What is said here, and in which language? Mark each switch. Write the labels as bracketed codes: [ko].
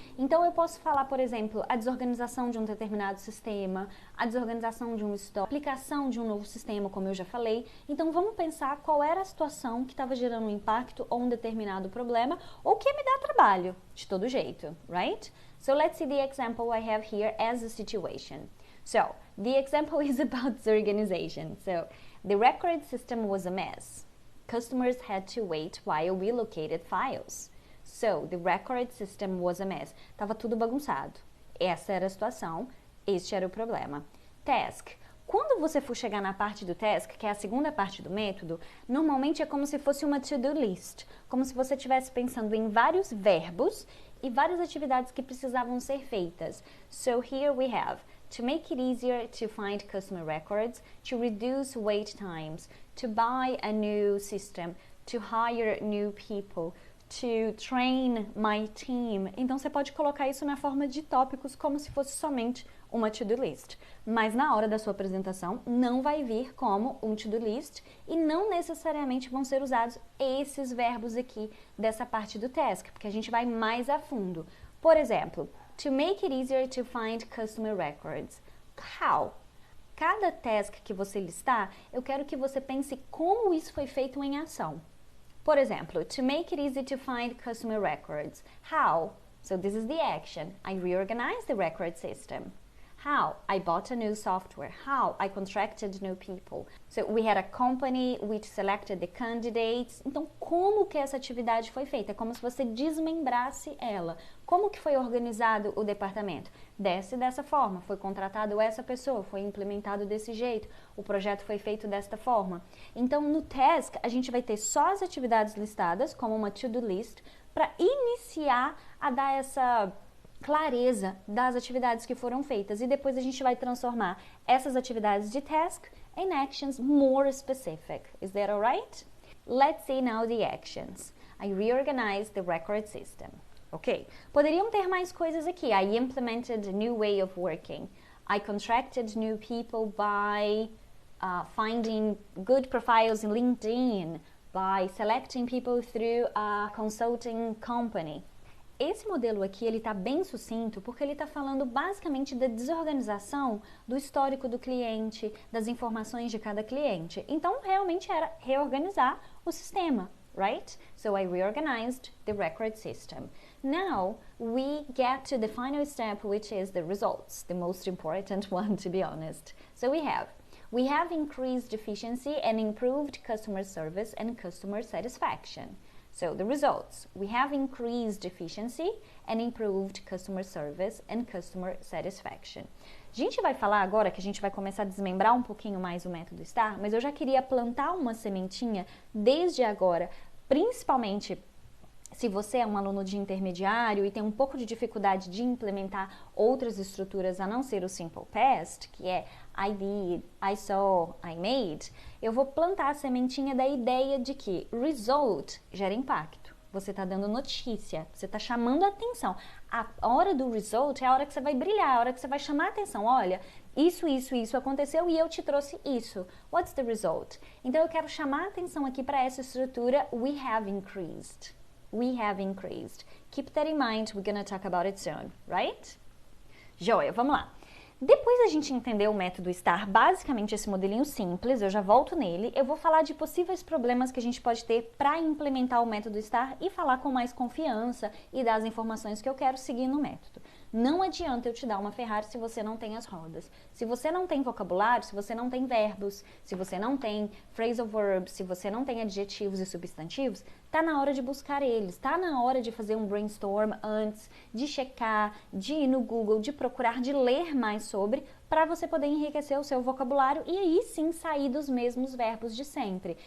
[pt] Então eu posso falar, por exemplo, a desorganização de um determinado sistema, a desorganização de um estoque, a aplicação de um novo sistema, como eu já falei. Então vamos pensar qual era a situação que estava gerando um impacto ou um determinado problema ou que me dá trabalho, de todo jeito, right? [en] So let's see the example I have here as a situation. So, the example is about disorganization. So, the record system was a mess. Customers had to wait while we located files. So, the record system was a mess. [pt] Tava tudo bagunçado. Essa era a situação, este era o problema. Task. Quando você for chegar na parte do task, que é a segunda parte do método, normalmente é como se fosse uma to-do list. Como se você estivesse pensando em vários verbos e várias atividades que precisavam ser feitas. [en] So, here we have to make it easier to find customer records, to reduce wait times, to buy a new system, to hire new people, to train my team. [pt] Então você pode colocar isso na forma de tópicos como se fosse somente uma to-do list. Mas na hora da sua apresentação não vai vir como um to-do list e não necessariamente vão ser usados esses verbos aqui dessa parte do task, porque a gente vai mais a fundo. Por exemplo, [en] to make it easier to find customer records. How? [pt] Cada task que você listar, eu quero que você pense como isso foi feito em ação. Por exemplo, [en] to make it easy to find customer records. How? So this is the action. I reorganized the record system. How? I bought a new software. How? I contracted new people. So we had a company which selected the candidates. [pt] Então, como que essa atividade foi feita? É como se você desmembrasse ela. Como que foi organizado o departamento? Dessa forma, foi contratado essa pessoa, foi implementado desse jeito, o projeto foi feito desta forma. Então, no task, a gente vai ter só as atividades listadas, como uma to-do list, para iniciar a dar essa clareza das atividades que foram feitas e depois a gente vai transformar essas atividades de task em [en] actions more specific. Is that alright? Let's see now the actions. I reorganized the record system. [pt] Ok, poderiam ter mais coisas aqui. [en] I implemented a new way of working. I contracted new people by finding good profiles in LinkedIn, by selecting people through a consulting company. [pt] Esse modelo aqui, ele está bem sucinto porque ele está falando basicamente da desorganização do histórico do cliente, das informações de cada cliente. Então, realmente era reorganizar o sistema, right? [en] So, I reorganized the record system. Now, we get to the final step, which is the results, the most important one, to be honest. So, we have increased efficiency and improved customer service and customer satisfaction. So the results, we have increased efficiency and improved customer service and customer satisfaction. [pt] A gente vai falar agora que a gente vai começar a desmembrar um pouquinho mais o método STAR, mas eu já queria plantar uma sementinha desde agora, principalmente se você é um aluno de intermediário e tem um pouco de dificuldade de implementar outras estruturas a não ser o Simple Past, que é [en] I did, I saw, I made, [pt] eu vou plantar a sementinha da ideia de que result gera impacto. Você está dando notícia, você está chamando a atenção. A hora do result é a hora que você vai brilhar, a hora que você vai chamar a atenção. Olha, isso aconteceu e eu te trouxe isso. [en] What's the result? [pt] Então eu quero chamar a atenção aqui para essa estrutura [en] we have increased. We have increased. Keep that in mind, we're gonna talk about it soon, right? [pt] Joia, vamos lá. Depois da gente entender o método STAR, basicamente esse modelinho simples, eu já volto nele, eu vou falar de possíveis problemas que a gente pode ter para implementar o método STAR e falar com mais confiança e dar as informações que eu quero seguir no método. Não adianta eu te dar uma Ferrari se você não tem as rodas. Se você não tem vocabulário, se você não tem verbos, se você não tem phrasal verbs, se você não tem adjetivos e substantivos, tá na hora de buscar eles, tá na hora de fazer um brainstorm antes, de checar, de ir no Google, de procurar, de ler mais sobre, para você poder enriquecer o seu vocabulário e aí sim sair dos mesmos verbos de sempre.